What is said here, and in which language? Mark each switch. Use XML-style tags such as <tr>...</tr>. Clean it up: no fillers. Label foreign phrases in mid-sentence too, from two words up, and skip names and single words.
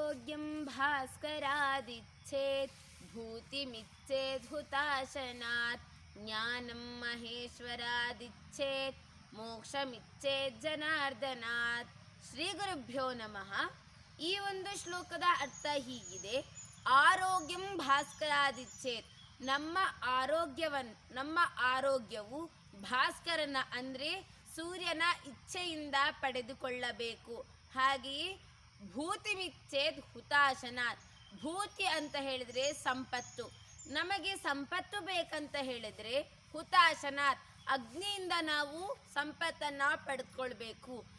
<sa>आरोग्यं भास्करादिच्छेत् भूतिमिच्छेद् हुताशनात् ज्ञानं महेश्वरादिच्छेत् ಮೋಕ್ಷಮಿಚ್ಛೇದ್ ಜನಾರ್ದನಾತ್. ಶ್ರೀ ಗುರುಭ್ಯೋ ನಮಃ.</sa> <kn>ಈ ಒಂದು ಶ್ಲೋಕದ ಅರ್ಥ ಹೀಗಿದೆ:</kn> <sa>ಆರೋಗ್ಯಂ ಭಾಸ್ಕರಾದಿಚ್ಛೇತ್,</sa> <kn>ನಮ್ಮ ಆರೋಗ್ಯವು ಭಾಸ್ಕರನ ಅಂದರೆ ಸೂರ್ಯನ ಇಚ್ಛೆಯಿಂದ ಪಡೆದುಕೊಳ್ಳಬೇಕು. ಹಾಗೆಯೇ</kn> <sa>ಭೂತಿಮಿಚ್ಛೇದ್ ಹುತಾಶನಾತ್,</sa> <kn>ಭೂತಿ ಅಂತ ಹೇಳಿದ್ರೆ ಸಂಪತ್ತು, ನಮಗೆ ಸಂಪತ್ತು ಬೇಕಂತ ಹೇಳಿದ್ರೆ ಹುತಾಶನಾತ್, ಅಗ್ನಿಯಿಂದ ನಾವು ಸಂಪತ್ತನ್ನು ಪಡೆದುಕೊಳ್ಬೇಕು.</kn>